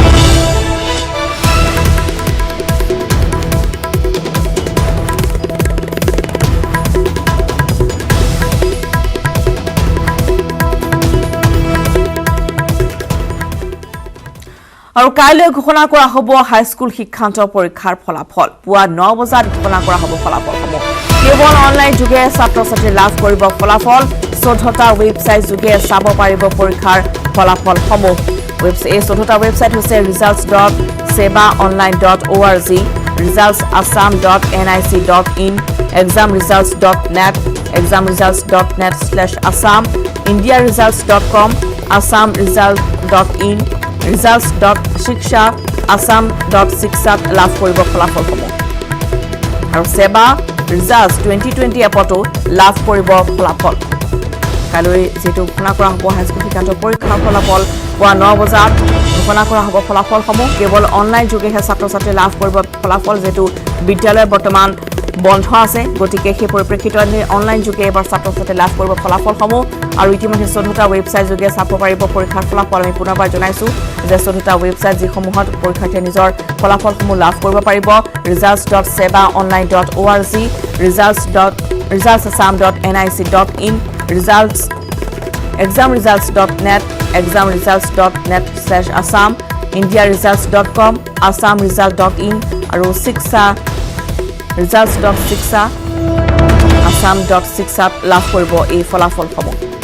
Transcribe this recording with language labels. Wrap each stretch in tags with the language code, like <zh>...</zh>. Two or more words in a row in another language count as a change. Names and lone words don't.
<as>আৰু কাইলৈ ঘোষণা কৰা হ'ব হাইস্কুল শিক্ষান্ত পৰীক্ষাৰ ফলাফল পুৱা 9 বজাত ঘোষণা কৰা হ'ব ফলাফলসমূহ কেৱল অনলাইন যোগে ছাত্ৰ-ছাত্ৰী লাভ কৰিব ফলাফল 14টা ৱেবছাইট যোগে চাব পাৰিব পৰীক্ষাৰ ফলাফলসমূহ এই 14টা ৱেবছাইট হৈছে results.sebaonline.org resultsassam.nic.in examresults.net examresults.net/assam indiaresults.com assamresult.in results.shiksha assam.shikshat লাভ কৰিব ফলাফলসমূহ আৰু সেবা ৰিজাল্টছ 2020 এপটো লাভ কৰিব ফলাফল কাইলৈ যেটো ঘোষণা কৰা হ'ব হাইস্কুল শিক্ষান্ত পৰীক্ষাৰ ফলাফল পুৱা 9 বজাত ঘোষণা কৰা হ'ব ফলাফলসমূহ কেৱল অনলাইন যোগেহে ছাত্ৰ-ছাত্ৰী লাভ কৰিব ফলাফল যেটো বিদ্যালয় বৰ্তমান বন্ধ আছে গতিকে সেই পৰিপ্ৰেক্ষিতত অনলাইন যোগে এবাৰ ছাত্ৰ-ছাত্ৰী লাভ কৰিব ফলাফলসমূহ আৰু ইতিমধ্যে 14টা ৱেবছাইট যোগে চাব পাৰিব পৰীক্ষাৰ ফলাফল আমি পুনৰবাৰ জনাইছো যে 14টা ৱেবছাইট যিসমূহত পৰীক্ষাৰ্থীয়ে নিজৰ ফলাফলসমূহ লাভ কৰিব পাৰিব results.sebaonline.org resultsassam.nic.in results examresults.net examresults.net/assam indiaresults.com assamresult.in আৰু shiksha results.shiksha assam.shikshat লাভ কৰিব এই ফলাফলসমূহ</as>